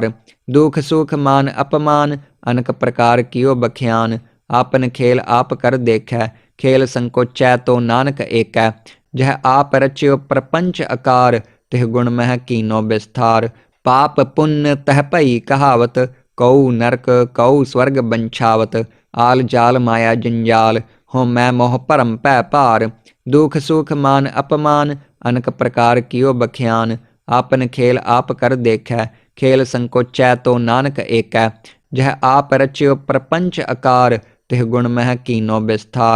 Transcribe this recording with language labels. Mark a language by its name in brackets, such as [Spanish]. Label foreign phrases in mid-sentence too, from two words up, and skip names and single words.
[Punjabi] ਦੁਖ ਸੁਖ ਮਾਨ ਅਪਮਾਨ ਅਨਕ ਪ੍ਰਕਾਰ ਕੀਓ ਬਖਿਆਨ। ਆਪਨ ਖੇਲ ਆਪ ਕਰ ਦੇਖੈ ਖੇਲ ਸੰਕੋਚੈ ਤੋ ਨਾਨਕ ਏਕੈ। ਜਹ ਆਪ ਰਚਿਓ ਪ੍ਰਪੰਚ ਆਕਾਰ ਤਿਹ ਗੁਣ ਮਹਿ ਕੀਨੋ ਬਿਸਥਾਰ। ਪਾਪ ਪੁੰਨ ਤਹ ਪਈ ਕਹਾਵਤ ਕਊ ਨਰਕ ਕਊ ਸੁਰਗ ਬੰਛਾਵਤ। ਆਲ ਜਾਲ ਮਾਇਆ ਜੰਜਾਲ, ਹੋ ਮੈਂ ਮੋਹ ਭਰਮ ਭੈ ਭਾਰ। ਦੁਖ ਸੁਖ ਮਾਨ ਅਪਮਾਨ, ਅਨਕ ਪ੍ਰਕਾਰ ਕੀਓ ਬਖਿਆਨ। ਆਪਨ ਖੇਲ ਆਪ ਕਰ ਦੇਖੈ, ਖੇਲ ਸੰਕੋਚੈ ਤੋ ਨਾਨਕ ਏਕੈ। ਜਹ ਆਪ ਰਚਿਓ ਪ੍ਰਪੰਚ ਆਕਾਰ, ਤਿਹ ਗੁਣ ਮਹਿ ਕੀਨੋ ਬਿਸਥਾਰ।